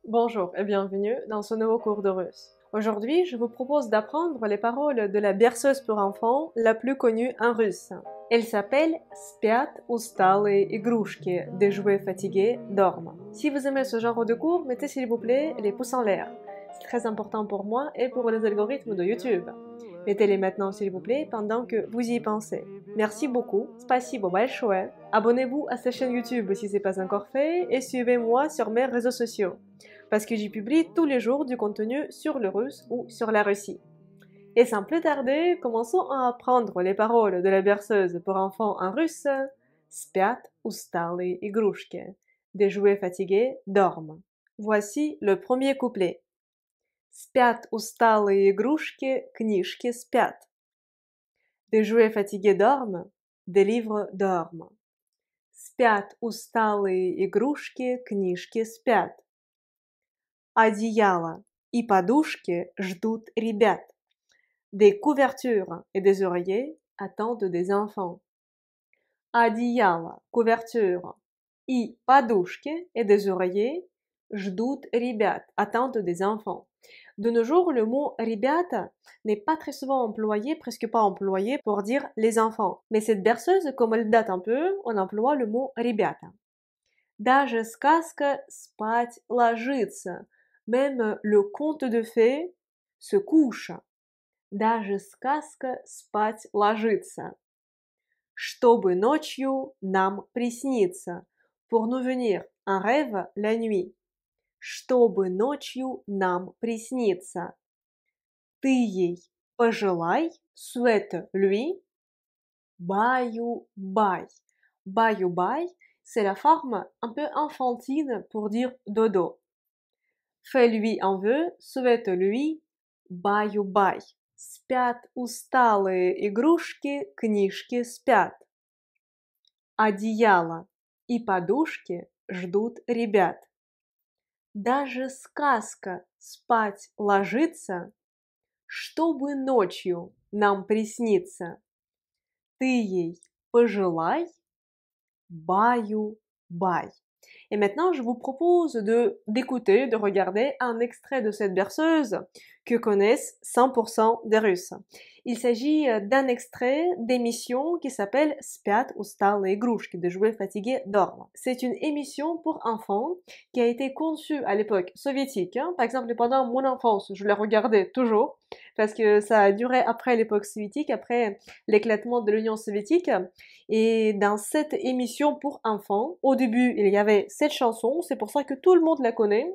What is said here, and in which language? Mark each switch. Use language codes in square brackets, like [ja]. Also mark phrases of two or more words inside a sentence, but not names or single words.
[fr] Bonjour et bienvenue dans ce nouveau cours de russe. Aujourd'hui, je vous propose d'apprendre les paroles de la berceuse pour enfants la plus connue en russe. Elle s'appelle [ru] Спят усталые игрушки, [fr] des jouets fatigués dorment. Si vous aimez ce genre de cours, mettez s'il vous plaît les pouces en l'air. C'est très important pour moi et pour les algorithmes de YouTube. Mettez-les maintenant s'il vous plaît pendant que vous y pensez. Merci beaucoup, [ru] спасибо большое. [fr] Abonnez-vous à cette chaîne YouTube si ce n'est pas encore fait et suivez-moi sur mes réseaux sociaux parce que j'y publie tous les jours du contenu sur le russe ou sur la Russie. Et sans plus tarder, commençons à apprendre les paroles de la berceuse pour enfants en russe. [ru] Спят усталые игрушки. [fr] Des jouets fatigués dorment. Voici le premier couplet. [ru] Спят усталые игрушки, книжки спят. [fr] Des jouets fatigués dorment, des livres dorment. [ru] Спят усталые игрушки, книжки спят. Одеяло и подушки ждут ребят. [fr] Des couvertures et des oreillers attendent des enfants. [ru] Одеяло, couverture, и подушки [fr] et des oreillers [ru] ждут ребят, [fr] attendent des enfants. De nos jours, le mot ребята n'est pas très souvent employé, presque pas employé pour dire les enfants. Mais cette berceuse, comme elle date un peu, on emploie le mot ребята. [ru] Даже сказка спать ложится. [fr] Même le conte de fées se couche. [ru] Даже сказка спать ложится. Чтобы ночью нам приснится. [fr] Pour nous venir un rêve la nuit. [ru] Чтобы ночью нам приснится. Ты ей пожелай, [fr] souhaite-lui. [ru] Баю-бай. Баю-бай, [fr] c'est la forme un peu enfantine pour dire dodo. Fais-lui un vœu, souhaite-lui, [ru] баю-бай. Спят усталые игрушки, книжки спят. Одеяло и подушки ждут ребят. Даже сказка спать ложится, чтобы ночью нам приснится. Ты ей пожелай, баю-бай. [fr] Et maintenant, je vous propose d'écouter, de regarder un extrait de cette berceuse que connaissent 100% des Russes. Il s'agit d'un extrait d'émission qui s'appelle [ru] Спят усталые игрушки, [fr] des jouets fatigués dorment. C'est une émission pour enfants qui a été conçue à l'époque soviétique. Par exemple, pendant mon enfance, je la regardais toujours parce que ça a duré après l'époque soviétique, après l'éclatement de l'Union soviétique. Et dans cette émission pour enfants, au début, il y avait cette chanson, c'est pour ça que tout le monde la connaît.